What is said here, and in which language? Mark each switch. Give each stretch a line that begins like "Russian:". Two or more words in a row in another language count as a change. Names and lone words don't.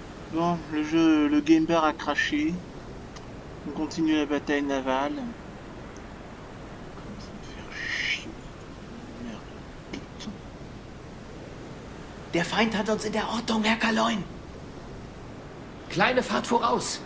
French: Bon, le game bar a craché. On continue la bataille navale. Comme ça me fait chier. Merde. Putain.
German: Der Feind hat uns in der Ortung, Herr Kaloin. Kleine Fahrt voraus.